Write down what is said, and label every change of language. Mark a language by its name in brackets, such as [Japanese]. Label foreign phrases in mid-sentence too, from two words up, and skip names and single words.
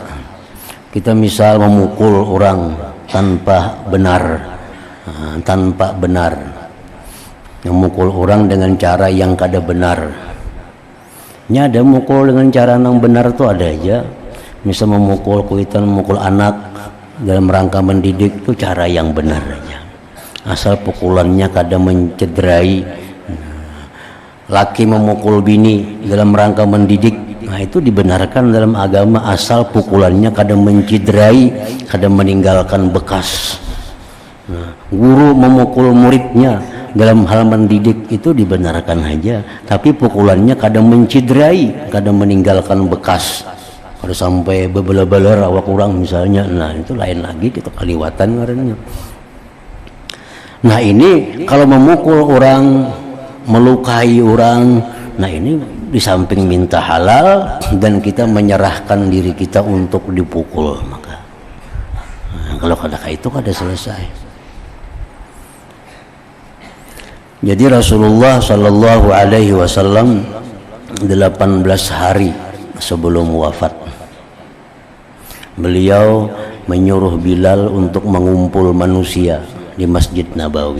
[Banjar] Kita misal memukul orang tanpa benar, memukul orang dengan cara yang kada benar. Ini ada mukul dengan cara yang benar tuh ada aja. Misal memukul kuitan, memukul anak dalam rangka mendidik itu cara yang benar aja. Asal pukulannya kada mencederai. Laki memukul bini dalam rangka mendidik, nah itu dibenarkan dalam agama asal pukulannya kada mencederai, kada meninggalkan bekas. Nah, guru memukul muridnya dalam hal mendidik itu dibenarkan aja, tapi pukulannya kada mencederai, kada meninggalkan bekas. Kada sampai bebeler-beler awak kurang misalnya, nah itu lain lagi, kita kaliwatan ngarannya. Nah, ini kalau memukul orang, melukai orang, nah ini di samping minta halal dan kita menyerahkan diri kita untuk dipukul, maka kalau kada itu kada selesai. Jadi Rasulullah [Arabic] صلى الله عليه وسلم [Banjar] 18 hari sebelum wafat, beliau menyuruh Bilal untuk mengumpul manusia di Masjid Nabawi.